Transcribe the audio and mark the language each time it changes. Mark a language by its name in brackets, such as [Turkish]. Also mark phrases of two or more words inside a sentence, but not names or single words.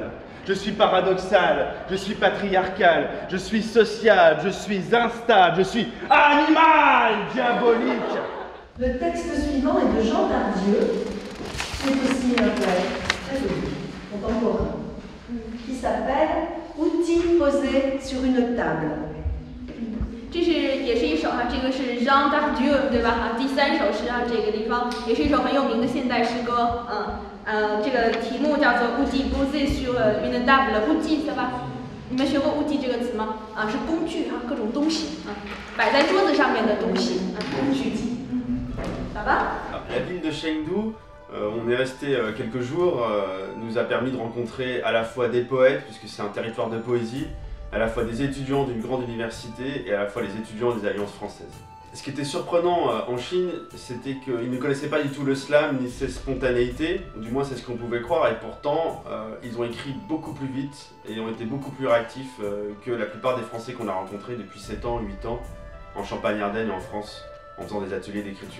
[French] Je suis paradoxal, je suis patriarcal, je suis social, je suis instable, je suis animal diabolique. Le texte suivant est de Jean Tardieu, qui est aussi un poète très joli, contemporain, qui s'appelle « Outils posés sur une table ». [Chinese] 这是也是一首哈，这个是 Jean Tardieu 对吧？啊，第3首诗啊，这个地方也是一首很有名的现代诗歌。这个题目叫做 [French] Outils posés sur une table。 [Chinese] Outils 对吧？你们学过 outils 这个词吗？啊，是工具啊，各种东西啊，摆在桌子上面的东西啊，工具。 [French] Ça va？ La ville de Chengdu, on est resté quelques jours, nous a permis de rencontrer à la fois des poètes, puisque c'est un territoire de poésie, à la fois des étudiants d'une grande université et à la fois les étudiants des alliances françaises. Ce qui était surprenant en Chine, c'était qu'ils ne connaissaient pas du tout le slam ni ses spontanéités, ou du moins c'est ce qu'on pouvait croire, et pourtant ils ont écrit beaucoup plus vite et ont été beaucoup plus réactifs que la plupart des Français qu'on a rencontrés depuis 7 ans, 8 ans, en Champagne-Ardenne et en France, en faisant des ateliers d'écriture.